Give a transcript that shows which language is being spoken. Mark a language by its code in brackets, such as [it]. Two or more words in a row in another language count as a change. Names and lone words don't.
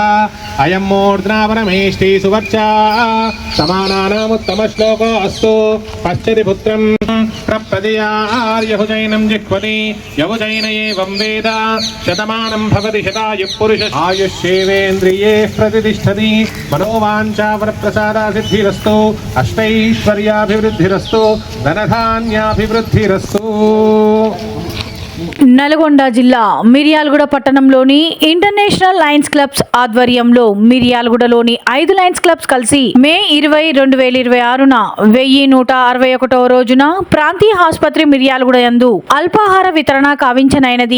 [sa] अयं मूर्ध्नावनमेष्टि सुवर्चा समानानामुत्तमश्लोको अस्तु पश्यति पुत्रं प्रप्रदयार्यभुजैनं जिह्वति यभुजैन एवं वेद शतमानं भवति शतायुः पुरुष आयुष्येवेन्द्रिये प्रतिष्ठति मनोवाञ्छा वरप्रसादा सिद्धिरस्तु अष्टैश्वर्याभिवृद्धिरस्तु धनधान्याभिवृद्धिरस्तु। [te] నల్గొండ జిల్లా మిర్యాలగూడ పట్టణంలోని ఇంటర్నేషనల్ లయన్స్ క్లబ్స్ ఆధ్వర్యంలో మిర్యాలగూడలోని 5 లయన్స్ క్లబ్స్ కలిసి మే 20, 2026న 1161వ రోజున ప్రాంతీయ ఆసుపత్రి మిర్యాలగూడ యందు అల్పాహార వితరణ కావించనైనది.